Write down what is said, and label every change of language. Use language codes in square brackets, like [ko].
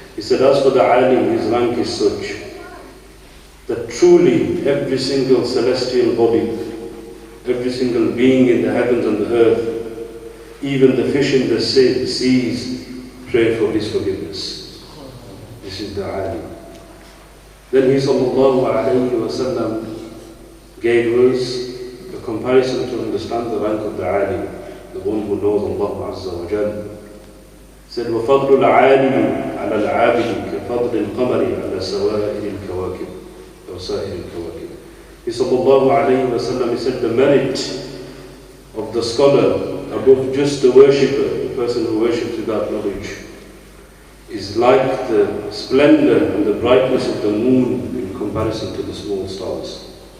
[en] He said, as for the alim, his rank is such that truly every single celestial body, every single being in the heavens and the earth, even the fish in the seas, pray for his forgiveness. This is the alim. Then he sallallahu alayhi wa sallam gave us a comparison to understand the rank of the alim, the one who knows Allah Azza wa Jalla. He said, [ar] وَفَضْلُ الْعَالِمِ عَلَى الْعَابِدِ كَفَضْلِ الْقَمَرِ عَلى سَوَائِرِ الْكَوَاكِبِ. [en] He sallallahu alayhi wa sallam, he said, the merit of the scholar above just the worshipper, the person who worships without knowledge, is like the splendor and the brightness of the moon in comparison to the small stars.